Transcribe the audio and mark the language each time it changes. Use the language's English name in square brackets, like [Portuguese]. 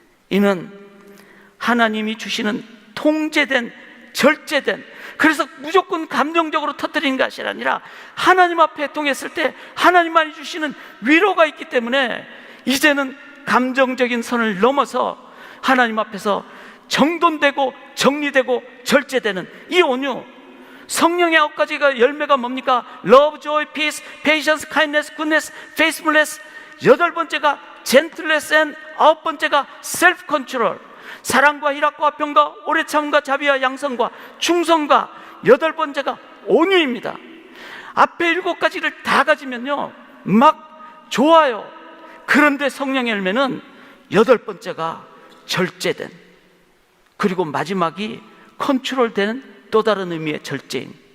[Korean] 이는 하나님이 주시는 통제된, 절제된, 그래서 무조건 감정적으로 터뜨리는 것이 아니라 하나님 앞에 애통했을 때 하나님만이 주시는 위로가 있기 때문에 이제는 감정적인 선을 넘어서 하나님 앞에서 정돈되고 정리되고 절제되는 이 온유, 성령의 9가지가 열매가 뭡니까? [English] Love, joy, peace, patience, kindness, goodness, faithfulness. [Korean] 8번째가 [English] gentleness, and [Korean] 9번째가 self-control. 사랑과 희락과 평과 오래 참음과 자비와 양성과 충성과 8번째가 온유입니다. 앞에 7가지를 다 가지면요 막 좋아요. 그런데 성령의 열매는 8번째가 절제된, 그리고 마지막이 컨트롤되는 또 다른 의미의 절제인.